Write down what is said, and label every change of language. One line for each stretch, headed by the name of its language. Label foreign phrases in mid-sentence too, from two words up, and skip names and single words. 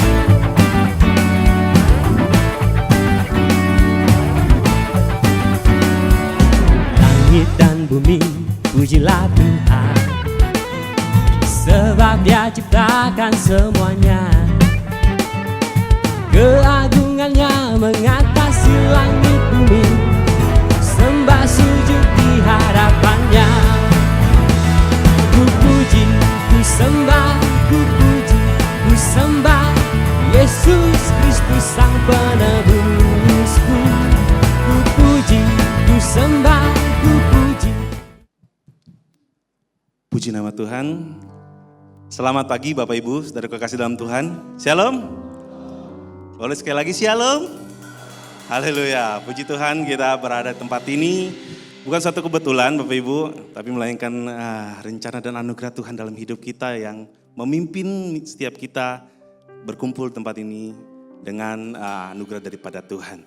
Indonesian: Langit dan bumi, pujilah Tuhan, sebab Dia ciptakan semuanya. Keagungannya mengatasi langit bumi, sembah sujud di harapannya. Ku puji, ku sembah, ku puji, ku sembah Yesus Kristus Sang Penebusku. Ku puji, ku sembah, ku puji. Puji nama Tuhan. Selamat pagi Bapak Ibu, saudara kekasih dalam Tuhan. Shalom. Boleh sekali lagi shalom. Haleluya. Puji Tuhan kita berada di tempat ini. Bukan suatu kebetulan Bapak Ibu, tapi melainkan rencana dan anugerah Tuhan dalam hidup kita yang memimpin setiap kita berkumpul di tempat ini dengan anugerah daripada Tuhan.